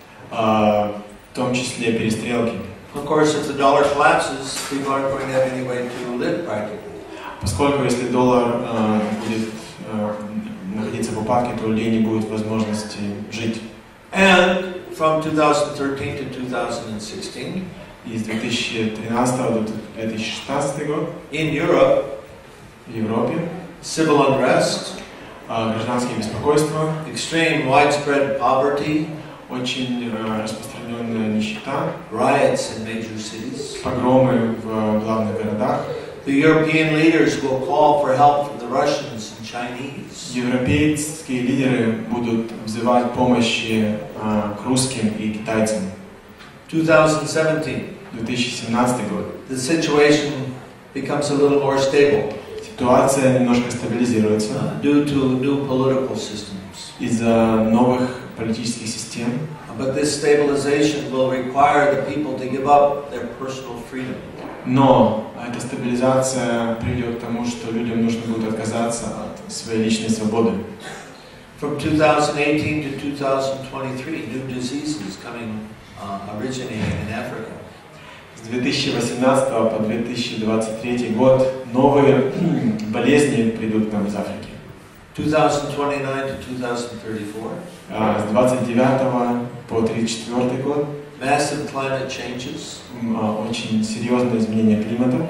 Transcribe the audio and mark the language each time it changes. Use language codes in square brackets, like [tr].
[ru] В том числе перестрелки. [en] Of course, if the dollar collapses, people aren't going to have any way to live practically. [ru] Поскольку если доллар будет находиться в упадке, то у людей не будет возможности жить. [en] And from 2013 to 2016, [ru] И с 2013 до 2016 год [en] in Europe, [ru] в Европе [en] civil unrest, [ru] гражданские беспокойства, [en] extreme widespread poverty, [ru] очень распространенная нищета, [en] riots in major cities. [ru] погромы в главных городах. [en] The European leaders will call for help from the Russians and Chinese. [ru] Европейские лидеры будут взывать помощи к русским и китайцам. [en] 2017, [ru] 2017 год. [en] the situation becomes a little more stable [ru] Ситуация немножко стабилизируется [en] due to new political systems. [ru] из-за новых политических систем. [en] But this stabilization will require the people to give up their personal freedom. [ru] Но эта стабилизация приведет к тому, что людям нужно будет отказаться от своей личной свободы. [en] From 2018 to 2023, new diseases originating in Africa. [ru] С 2018 по 2023 год новые болезни придут к нам из Африки. [en] 2029 to 2034. [ru] С 29 по 34 год [en] Massive climate changes, [ru] очень серьезное изменение климата,